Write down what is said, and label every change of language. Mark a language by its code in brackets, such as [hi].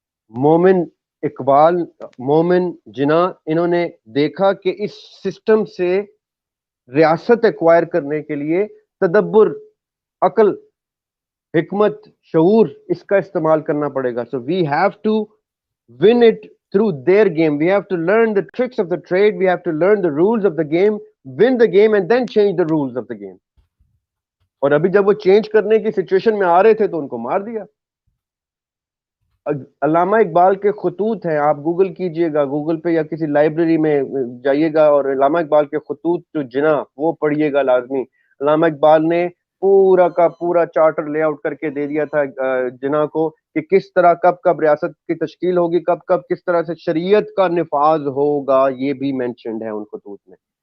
[ur] مومن اقبال، مومن جناح، انہوں نے دیکھا کہ اس سسٹم سے ریاست ایکوائر کرنے کے لیے تدبر، عقل، حکمت، شعور، اس کا استعمال کرنا پڑے گا. [en] So we have to win it through their game. We have to learn the tricks of the trade. We have to learn the rules of the game, win the game, and then change the rules of the game. [ur] اور ابھی جب وہ change کرنے کی situation میں آ رہے تھے تو ان کو مار دیا. علامہ اقبال کے خطوط ہیں، آپ گوگل کیجئے گا، گوگل پہ یا کسی لائبریری میں جائیے گا اور علامہ اقبال کے خطوط جو جناح وہ پڑھیے گا لازمی. علامہ اقبال نے پورا کا پورا چارٹر لے آؤٹ کر کے دے دیا تھا جناح کو کہ کس طرح کب کب ریاست کی تشکیل ہوگی، کب کب کس طرح سے شریعت کا نفاذ ہوگا، یہ بھی مینشنڈ ہے ان خطوط میں.